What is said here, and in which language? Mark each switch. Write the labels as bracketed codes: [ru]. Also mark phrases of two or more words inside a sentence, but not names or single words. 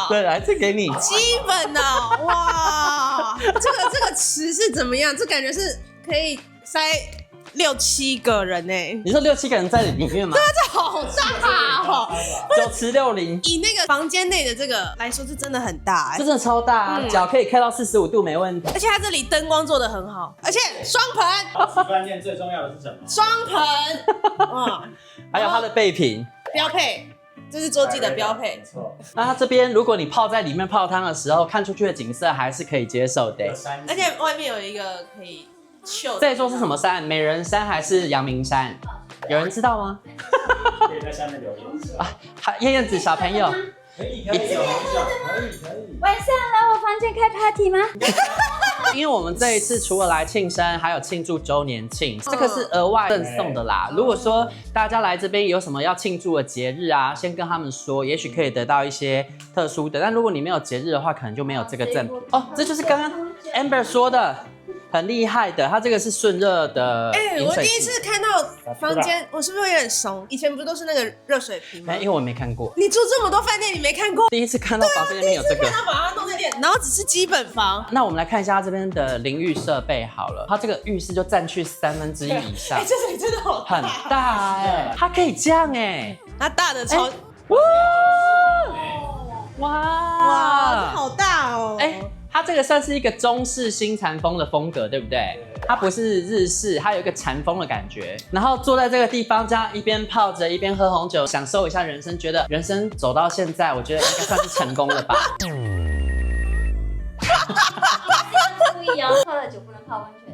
[zh] 對，來這給你。基本的，哇，這個池是怎麼樣？這感覺是可以塞6、7個人呢。你說6、7個人在裡面嗎？對啊，這好大哦！9池60。以那個房間內的這個來說，是真的很大哎，这真的超大啊！腳可以開到45度沒問題。而且它這裡燈光做得很好，而且雙盆。飯店最重要的是什麼？雙盆。還有它的備品，標配。這是洲際的標配。沒錯。那它這邊，如果你泡在裡面泡湯的時候，看出去的景色還是可以接受的。而且外面有一個可以秀。這一座是什麼山？美人山還是陽明山？有人知道嗎？可以在下面留言。燕燕子小朋友。可以。晚上來我房間開 party 嗎？因為我們這一次除了來慶生，還有慶祝週年慶，這個是額外贈送的啦。如果說大家來這邊有什麼要慶祝的節日啊，先跟他們說，也許可以得到一些特殊的。但如果你沒有節日的話，可能就沒有這個贈品哦。這就是剛剛 Amber 說的， 很厲害的，它這個是順熱的飲水機。我第一次看到房間，我是不是会有點慫？以前不都是那個熱水瓶嗎？因為我沒看過。你住這麼多飯店，你沒看過？第一次看到房間裡面有這個。第一次看到把它弄在店，然後只是基本房。那我們來看一下它這邊的淋浴設備好了，它這個浴室就占去1/3以上。這裡真的好大，很大哎，它可以這樣哎，它大的超。哇，這好大哦！它這個算是一個中式新禪風的風格，對不對？它不是日式，它有一個禪風的感覺。然後坐在這個地方，這樣一邊泡着，一邊喝紅酒，享受一下人生。覺得人生走到現在，我覺得應該算是成功了吧。注意哦，泡了酒不能泡溫泉。